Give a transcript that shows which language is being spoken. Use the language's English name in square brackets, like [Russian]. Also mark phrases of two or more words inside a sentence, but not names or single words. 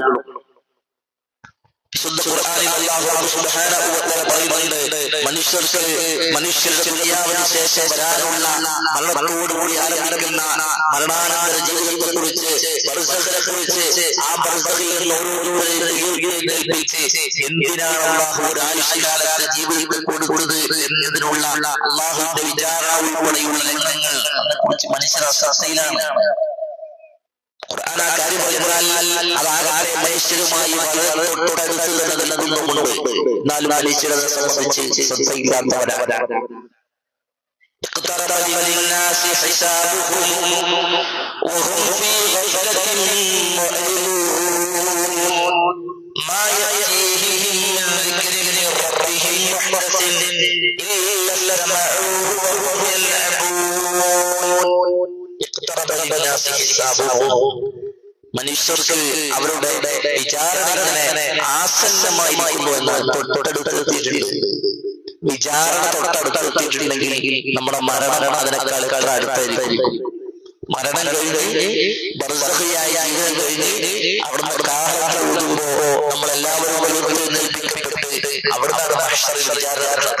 [Malayalam] വിശുദ്ധ ഖുർആനിൽ [Arabic] الله سبحانه وتعالى [Malayalam] പറയുന്നുണ്ട്, മനുഷ്യരുടെ ദുനിയാവിന് ശേഷം വരാനുള്ള മരണത്തോടുകൂടി ആരംഭിക്കുന്ന മരണാനന്തര ജീവിതത്തെക്കുറിച്ച്, ബർസഖിനെക്കുറിച്ച്, ആ ബർസഖിൽ എന്തിനാണ് അല്ലാഹു ഒരു ആയുഷ്കാലത്തെ ജീവിതത്തിൽ കൊടുത്തത് എന്നതിനുള്ള അല്ലാഹുവിന്റെ വിചാരണ ഉൾപ്പെടെയുള്ള രംഗങ്ങൾ കുറിച്ച് മനുഷ്യർ അശ്രദ്ധയിലാണ്. ഖുർആൻ ആ കാര്യം പറഞ്ഞാൽ അതാകെ മനുഷ്യരുമായി വളരെ തൊട്ടടുത്ത് നിൽക്കുന്നുണ്ട്. എന്നാലും മനുഷ്യരെ സംബന്ധിച്ച് ശ്രദ്ധയില്ലാത്തവരാണ്. [Arabic] اقترب للناس حسابهم وهم في غفلة معرضون ما يأتيهم من ذكر من ربهم محدث إلا استمعوه وهم يلعبون. اقترب للناس حسابهم, [Malayalam] മനുഷ്യർക്ക് അവരുടെ വിചാരണ ആസന്നമായിരിക്കുന്നു എന്നാൽ തൊട്ടടുത്തെത്തിയിട്ടുണ്ട്. വിചാരണ തൊട്ടടുത്തെത്തിയിട്ടുണ്ടെങ്കിൽ നമ്മുടെ മരണം അതിനേക്കാൾ അടുത്തായിരിക്കും. മരണം കഴിഞ്ഞ് ബർസഖിയായ ജീവിതം കഴിഞ്ഞ് അവിടുന്ന് കാഹളമൂതുമ്പോ നമ്മളെല്ലാവരും എഴുന്നേൽപ്പിക്കപ്പെട്ട് അവിടുന്ന് മഹ്ശറിൽ വിചാരണ